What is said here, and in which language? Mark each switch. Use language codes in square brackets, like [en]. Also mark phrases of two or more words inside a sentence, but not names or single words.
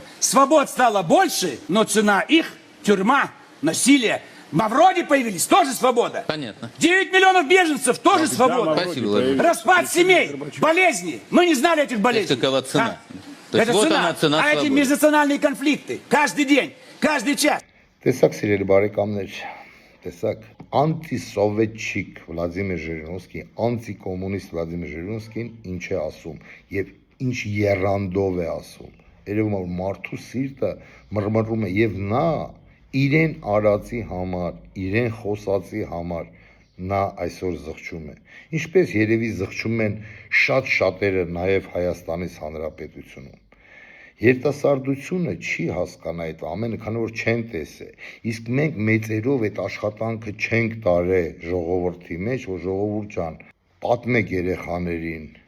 [ru] Свобод стало больше, но цена их – тюрьма, насилие. Мавроди появились, тоже свобода. Понятно. 9 миллионов беженцев, тоже свобода. Спасибо, Владимир. Распад семей, болезни. Мы не знали этих болезней. Какова цена? А? То есть Это вот цена. она, цена А эти свободы. межнациональные конфликты каждый день, каждый час. [hy] Տեսակ սիրելի բարեկամներ, տեսակ անտիսովետչիկ Վլադիմիր Ժիրինովսկի, անտիկոմունիստ Վլադիմիր Ժիրինովսկին ինչ է ասում եւ ինչ երանդով է ասում։ Երևում է որ մարդու սիրտը մռմռում է եւ նա իրեն արածի համար, իրեն խոսածի համար նա այսօր զղջում է։ Ինչպես երևի զղջում են շատ շատերը նաեւ Հայաստանից Հանրապետությունում։ Երիտասարդությունը չի հասկանա այդ ամենը, քանի որ չեն տեսե։ Իսկ մենք մեծերով այդ աշխատանքը չենք տարել ժողովրդի մեջ, որ ժողովուրդ ջան, պատմեք երեխաներին,